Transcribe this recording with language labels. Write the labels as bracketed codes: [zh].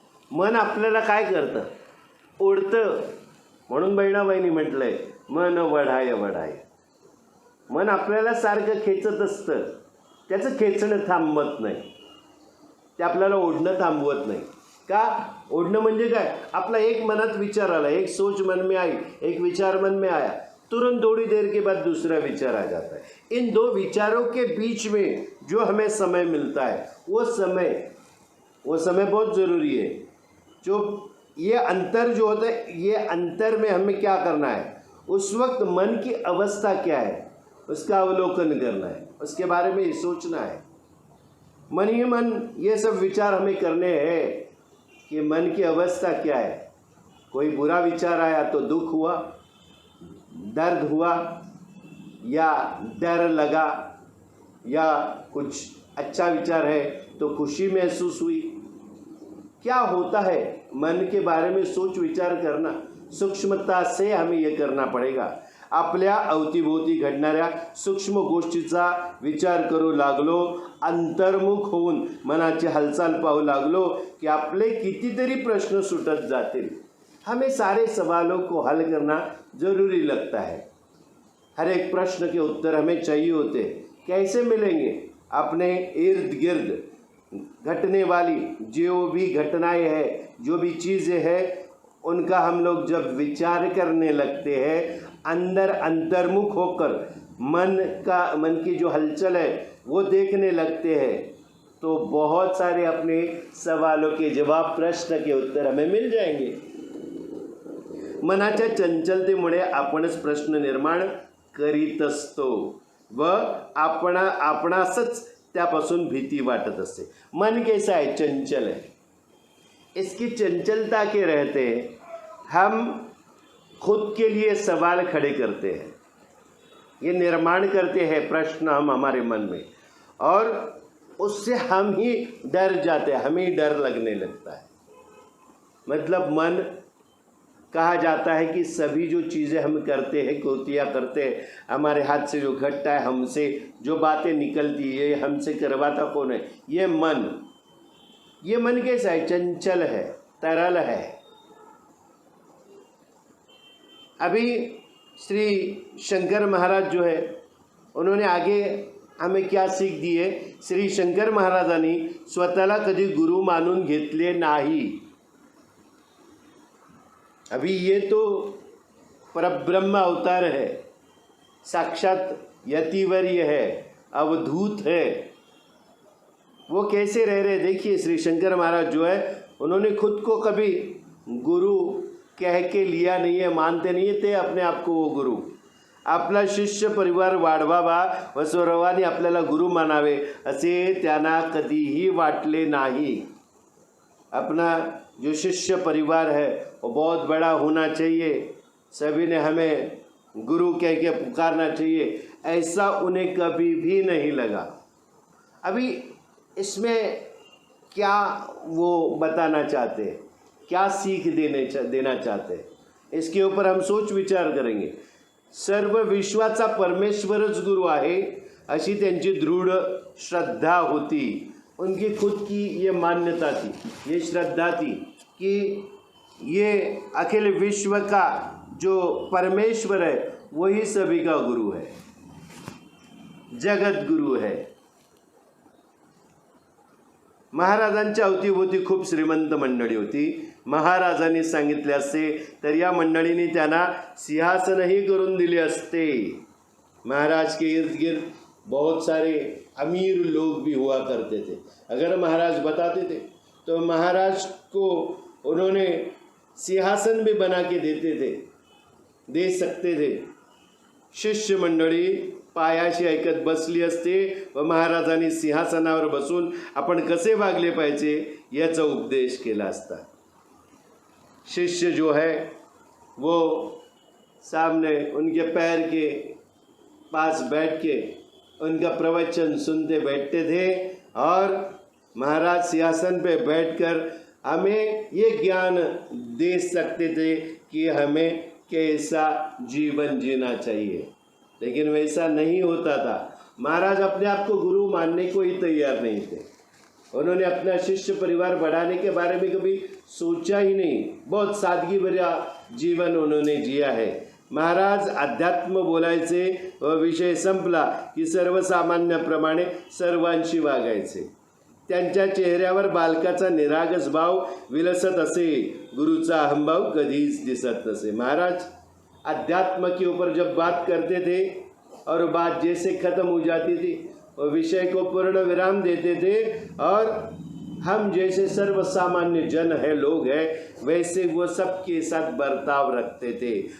[mr] मन आपल्याला काय करतं, ओढतं, म्हणून बहिणाबाईंनी म्हटलंय मन वढाय वढाय। मन आपल्याला सारखं खेचत असतं, त्याचं खेचणं थांबत नाही, ते आपल्याला ओढणं थांबवत नाही। का ओढणं म्हणजे काय, आपला एक मनात विचार आला, [hi] एक सोच मन में आई, एक विचार मन में आया, तुरंत थोड़ी देर के बाद दूसरा विचार आ जाता है। इन दो विचारों के बीच में जो हमें समय मिलता है, वो समय बहुत ज़रूरी है। जो ये अंतर जो होता है, ये अंतर में हमें क्या करना है, उस वक्त मन की अवस्था क्या है उसका अवलोकन करना है, उसके बारे में सोचना है। मन ही मन ये सब विचार हमें करने हैं कि मन की अवस्था क्या है। कोई बुरा विचार आया तो दुख हुआ, दर्द हुआ, या डर लगा, या कुछ अच्छा विचार है तो खुशी महसूस हुई। क्या होता है मन के बारे में सोच विचार करना, सूक्ष्मता से हमें ये करना पड़ेगा। [mr] आपल्या अवतीभोवती घडणाऱ्या सूक्ष्म गोष्टीचा विचार करू लागलो, अंतर्मुख होऊन मनाची हालचाल पाहू लागलो कि आपले कितीतरी प्रश्न सुटत जातील। [hi] हमें सारे सवालों को हल करना ज़रूरी लगता है। हर एक प्रश्न के उत्तर हमें चाहिए होते, कैसे मिलेंगे, अपने इर्द गिर्द घटने वाली जो भी घटनाएं हैं, जो भी चीज़ें हैं, उनका हम लोग जब विचार करने लगते हैं, अंदर अंतर्मुख होकर मन की जो हलचल है वो देखने लगते हैं, तो बहुत सारे अपने सवालों के जवाब, प्रश्न के उत्तर हमें मिल जाएंगे। [mr] मनाच्या चंचलतेमुळे आपणच प्रश्न निर्माण करीत असतो व आपणासच त्यापासून भीती वाटत असते। [hi] मन कैसा है, चंचल है। इसकी चंचलता के रहते हम खुद के लिए सवाल खड़े करते हैं, ये निर्माण करते हैं प्रश्न हम हमारे मन में, और उससे हम ही डर जाते हैं, हमें डर लगने लगता है। मतलब मन, कहा जाता है कि सभी जो चीज़ें हम करते हैं, कृतियाँ करते हैं, हमारे हाथ से जो घटता है, हमसे जो बातें निकलती है, ये हमसे करवाता कौन है, ये मन। ये मन कैसा है, चंचल है, तरल है। अभी श्री शंकर महाराज जो है उन्होंने आगे हमें क्या सीख दी है? [mr] श्री शंकर महाराजांनी स्वतःला कधी गुरु मानून घेतले नाही. [hi] अभी ये तो परब्रह्म अवतार है, साक्षात यतिवर्य है, अवधूत है. वो कैसे रह रहे? देखिए श्री शंकर महाराज जो है उन्होंने खुद को कभी गुरु कह के लिया नहीं है, मानते नहीं थे अपने आप को वो गुरु. [mr] आपला शिष्य परिवार वाढवावा व सर्वांनी आपल्याला गुरु मानावे असे त्यांना कधीही वाटले नाही. [hi] अपना जो शिष्य परिवार है वो बहुत बड़ा होना चाहिए, सभी ने हमें गुरु कह के पुकारना चाहिए, ऐसा उन्हें कभी भी नहीं लगा. अभी इसमें क्या वो बताना चाहते हैं, क्या सीख देना चाहते हैं, इसके ऊपर हम सोच विचार करेंगे. [mr] सर्व विश्वाचा परमेश्वरच गुरु आहे अशी त्यांची दृढ श्रद्धा होती. [hi] उनकी खुद की ये मान्यता थी, ये श्रद्धा थी कि ये अखिल विश्व का जो परमेश्वर है वही सभी का गुरु है, जगत गुरु है. [mr] महाराजांच्या अवतीभोवती खूप श्रीमंत मंडळी होती. महाराजांनी सांगितले असते तर या मंडळींनी त्यांना सिंहासनही करून दिले असते. [hi] महाराज के इर्द गिर्द बहुत सारे अमीर लोग भी हुआ करते थे. अगर महाराज बताते थे तो महाराज को उन्होंने सिंहासन भी बना के दे सकते थे. [mr] शिष्य मंडळी पायाशी ऐकत बसली असते व महाराजांनी सिंहासनावर बसून आपण कसे वागले पाहिजे याचा उपदेश केला असता. [hi] शिष्य जो है वो सामने उनके पैर के पास बैठ के उनका प्रवचन सुनते बैठते थे और महाराज सिंहासन पे बैठकर हमें ये ज्ञान दे सकते थे कि हमें कैसा जीवन जीना चाहिए. लेकिन वैसा नहीं होता था. महाराज अपने आप को गुरु मानने को ही तैयार नहीं थे. उन्होंने अपना शिष्य परिवार बढ़ाने के बारे में कभी सोचा ही नहीं. बहुत सादगी भरा जीवन उन्होंने जिया है. [mr] महाराज अध्यात्म बोलायचे व विषय संपला की सर्वसामान्याप्रमाणे सर्वांशी वागायचे. त्यांच्या चेहऱ्यावर बालकाचा निरागस भाव विलसत असे, गुरुचा अहंभाव कधीच दिसत नसे. [hi] महाराज अध्यात्म के ऊपर जब बात करते थे और बात जैसे ख़त्म हो जाती थी वो विषय को पूर्ण विराम देते थे और हम जैसे सर्वसामान्य जन है, लोग हैं, वैसे वो सबके साथ बर्ताव रखते थे.